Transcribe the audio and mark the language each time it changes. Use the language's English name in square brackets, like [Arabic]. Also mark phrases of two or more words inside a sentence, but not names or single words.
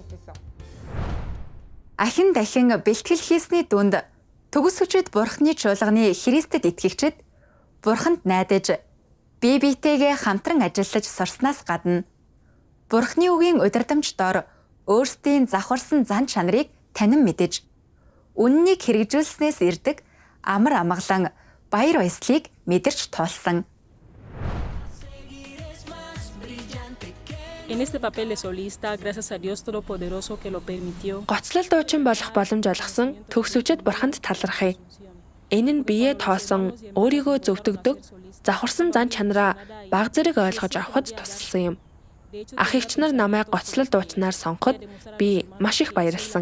[Mongolian] Ахин дахин бэлтгэл хийсний дүнд төгс хүчит Бурханы чуулганы Христэд итгэгчид Бурханд найдаж бие биетэйгээ хамтран ажиллаж сурснаас гадна Бурханы үгийн удирдамж дор өөрсдийн завхарсан зан чанарыг танин мэдэж үннийг хэрэгжүүлснээс ирдэг амар амгалан баяр баясгалыг мэдэрч тоолсон. [Spanish] En este papel de solista, gracias a Dios Todopoderoso que lo permitió. [Mongolian] Гоцлол дуучин болох боломж олгосон төгс хүчит Бурханд талархъя. Энэ нь биеэ тоосон, өөрийгөө зөвтгдөг, завхарсан зан чанараа баг зэрэг ойлгож авахд тусалсан юм. Ах эгч нар намайг гоцлол дуучнаар сонгоход би маш их баярлсан.